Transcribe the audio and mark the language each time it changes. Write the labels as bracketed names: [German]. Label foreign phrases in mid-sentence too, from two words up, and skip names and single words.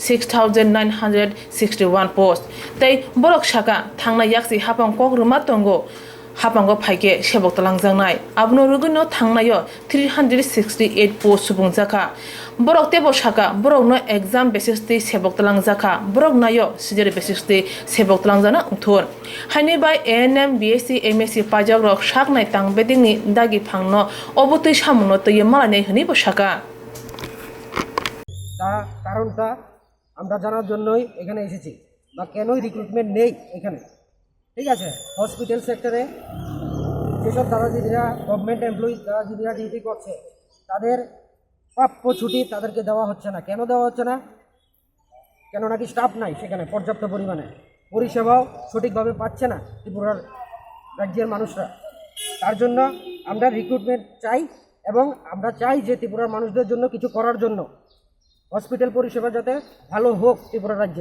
[Kok Borok] 6961 post tei borok saka thangna yaksi hapang kok ruma tongo hapango phaike sebok talangjangnai abno ruguno thangnayo 368 post subungjaka borok tebo saka borok no [English] exam basis [Kok Borok] te sebok talangjaka borok nayo sijere basis te sebok talangjana ungthor haini bai ANM BSc MSc pajak rok saknai tang bedingni dagi phangno obotui samuno tei malane hini bosaka [Bangla] কারণটা আমরা জানার জন্যই এখানে এসেছি বা কেনই রিক্রুটমেন্ট নেই এখানে ঠিক আছে [English] hospital sector [Bangla] যেসব দাদাদিদিরা [English] government employee [Bangla] দাদাদিদিরা ডিউটি করছে তাদের প্রাপ্য ছুটি তাদেরকে দেওয়া হচ্ছে না কেন দেওয়া হচ্ছে না কেন নাকি স্টাফ নাই সেখানে পর্যাপ্ত পরিমাণে পরিষেবাও সঠিকভাবে পাচ্ছে না ত্রিপুরার রাজ্যের মানুষরা তার জন্য আমরা রিক্রুটমেন্ট চাই এবং আমরা চাই যে ত্রিপুরার মানুষদের জন্য কিছু করার জন্য হসপিটাল পরিষেবা যাতে ভালো হোক ত্রিপুরা রাজ্যে।